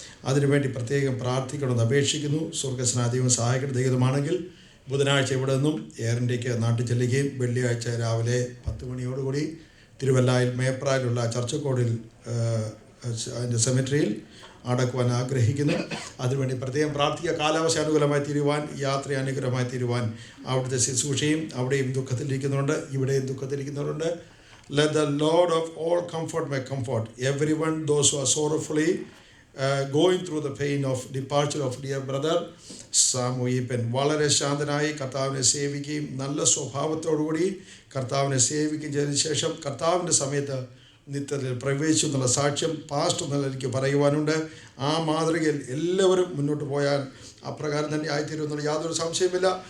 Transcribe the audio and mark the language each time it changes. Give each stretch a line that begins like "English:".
Malayalam: അതിനുവേണ്ടി പ്രത്യേകം പ്രാർത്ഥിക്കണമെന്ന് അപേക്ഷിക്കുന്നു. സ്വർഗസ്നാദൈവം സഹായിക്കുന്ന ദൈവമാണെങ്കിൽ ബുധനാഴ്ച ഇവിടെ നിന്നും എയർ ഇന്ത്യക്ക് നാട്ടിൽ ചെല്ലുകയും വെള്ളിയാഴ്ച രാവിലെ 10 മണിയോടുകൂടി തിരുവല്ലായിൽ മേപ്രായിലുള്ള ചർച്ചക്കോടിൽ അതിൻ്റെ സെമിട്രിയിൽ അടക്കുവാൻ ആഗ്രഹിക്കുന്നു. അതിനുവേണ്ടി പ്രത്യേകം പ്രാർത്ഥിക്കുക. കാലാവസ്ഥ അനുകൂലമായി തീരുവാൻ, യാത്ര അനുകൂലമായി തീരുവാൻ, അവിടുത്തെ ശുശ്രൂഷയും അവിടെയും ദുഃഖത്തിലിരിക്കുന്നുണ്ട്, ഇവിടെയും ദുഃഖത്തിലിരിക്കുന്നുണ്ട്.
English: Let the Lord of all comfort may comfort everyone, those who are sorrowfully going through the pain of departure of dear brother Samu Eapen.
Malayalam: വളരെ ശാന്തനായി കർത്താവിനെ സേവിക്കുകയും നല്ല സ്വഭാവത്തോടുകൂടി കർത്താവിനെ സേവിക്കുകയും ചെയ്തതിനു ശേഷം കർത്താവിൻ്റെ സമയത്ത് നിത്യത്തിൽ പ്രവേശിച്ചു എന്നുള്ള സാക്ഷ്യം പാസ്റ്റർ എന്നുള്ള എനിക്ക് പറയുവാനുണ്ട്. ആ മാതൃകയിൽ എല്ലാവരും മുന്നോട്ട് പോയാൽ അപ്രകാരം തന്നെ ആയിത്തീരുമെന്നുള്ള യാതൊരു സംശയമില്ല.